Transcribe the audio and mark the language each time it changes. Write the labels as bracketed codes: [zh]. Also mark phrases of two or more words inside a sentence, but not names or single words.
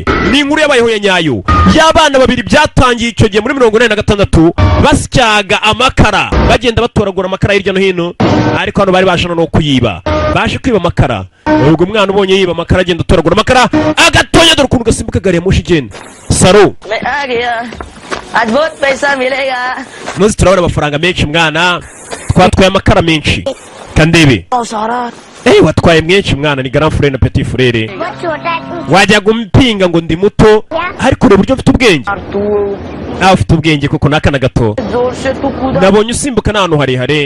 [rw] Ni inkuru yabayeho ya nyayo. Y'abana babiri byatangiye icyo gihe muri 1986 basyaga amakara. Bagenda batoragura amakara hirya no hino. Ariko hano bari baje no kuyiba. Baje kwiba amakara. Ubwo umwana ubonye yiba amakara agenda atoragura amakara agatonya dore ukuntu gasimbuka gari ya moshi igenda. Saro. [hi] आज बहुत पैसा मिलेगा. [rw] Nozi turabona amafaranga menshi mwana. Twatwaye amakara menshi. Kandebe. Watwaye menshi mwana ni [fr] grand frère [rw] na [fr] petit frère. [rw] Wajya gumpinga ngo ndi muto ariko ure buryo mfite ubwenge. Ufite ubwenge koko nakana gato. Nabonye usimbuka n'ahantu harehare.